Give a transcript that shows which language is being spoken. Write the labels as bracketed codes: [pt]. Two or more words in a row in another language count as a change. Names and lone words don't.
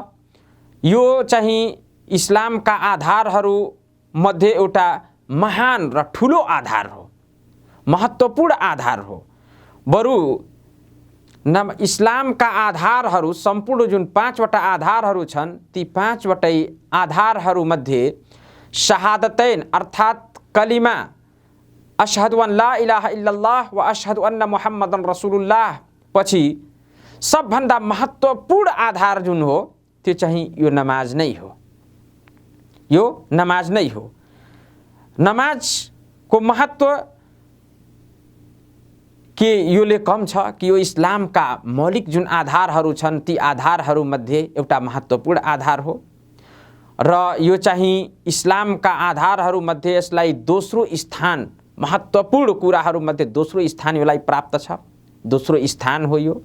[ne] यो चाहिँ इस्लामका आधारहरू मध्ये एउटा महान र ठुलो आधार हो, महत्त्वपूर्ण आधार हो। बरु इस्लामका आधारहरू सम्पूर्ण जुन 5वटा आधारहरू छन् ती 5वटै आधारहरूमध्ये शहादतैन अर्थात् कलिमा [ar] أشهد أن لا إله إلا الله وأشهد أن محمدا رسول الله [ne] पछि सबभन्दा महत्त्वपूर्ण आधार जुन हो त्यो चाहिँ यो नमाज नै हो, यो नमाज नै हो। नमाजको महत्त्व के योले कम छ कि यो इस्लामका मौलिक जुन आधारहरू छन् ती आधारहरूमध्ये एउटा महत्त्वपूर्ण आधार हो र यो चाहिँ इस्लामका आधारहरूमध्ये यसलाई दोस्रो स्थान, महत्त्वपूर्ण कुराहरूमध्ये दोस्रो स्थान यसलाई प्राप्त छ, दोस्रो स्थान हो यो।